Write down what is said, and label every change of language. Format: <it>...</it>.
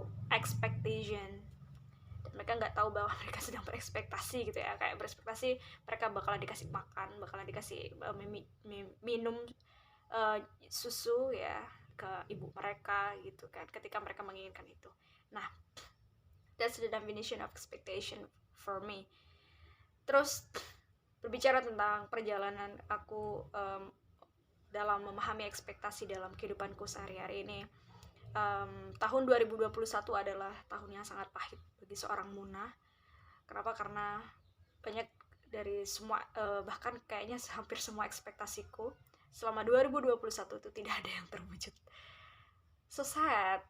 <id>expectation, dan mereka nggak tahu bahwa mereka sedang berekspektasi gitu ya, kayak berekspektasi mereka bakalan dikasih makan, bakalan dikasih minum susu ya ke ibu mereka gitu kan, ketika mereka menginginkan itu.</id> <en>Nah, that's the definition of expectation for me.</en> <id>Terus berbicara tentang perjalanan aku dalam memahami ekspektasi dalam kehidupanku sehari-hari ini, tahun 2021 adalah tahun yang sangat pahit bagi seorang Muna. Kenapa? Karena banyak dari semua bahkan kayaknya hampir semua ekspektasiku selama 2021 itu tidak ada yang terwujud.</id> <en>So sad.</en>